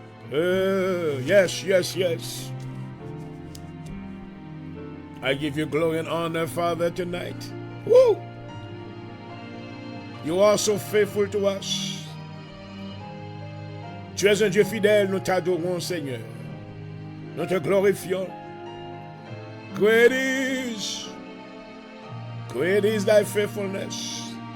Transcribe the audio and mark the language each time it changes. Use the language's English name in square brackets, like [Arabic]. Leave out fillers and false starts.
[English] Yes. I give you glory and honor, Father, tonight. Woo! You are so faithful to us. [French] Tu es un Dieu fidèle, nous t'adorons, Seigneur. Nous te glorifions. [English] Great is thy faithfulness.